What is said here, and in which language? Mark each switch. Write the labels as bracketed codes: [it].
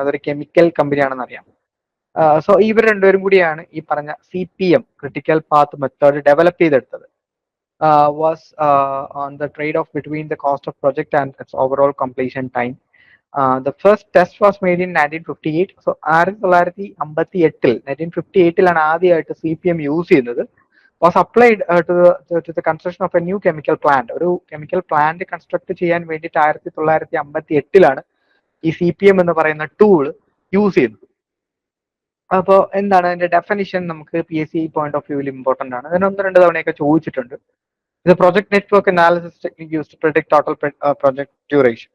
[ml] അതൊരു കെമിക്കൽ കമ്പനിയാണെന്ന് അറിയാം. സോ ഇവർ രണ്ടുപേരും കൂടിയാണ് ഈ പറഞ്ഞ CPM, critical path method develop ചെയ്തെടുത്തത്. [en] Was on the trade off between the cost of project and its overall completion time. The first test was made in 1958. [ml] So 1958 1958 ആദ്യമായിട്ട് CPM use ചെയ്യുന്നത്. [en] was applied to the construction of a new chemical plant. [ml] ഒരു chemical plant construct ചെയ്യാൻ വേണ്ടിയിട്ട് 1958 ഈ CPM എന്ന് പറയുന്ന tool use ചെയ്യുന്നത്. അപ്പോൾ എന്താണ് അതിന്റെ ഡെഫിനിഷൻ? നമുക്ക് PSC പോയിന്റ് ഓഫ് വ്യൂവിൽ ഇമ്പോർട്ടന്റ് ആണ്. അതിന് 1-2 തവണയൊക്കെ ചോദിച്ചിട്ടുണ്ട്. ഇത് [en] Project network analysis technique use to predict total project duration.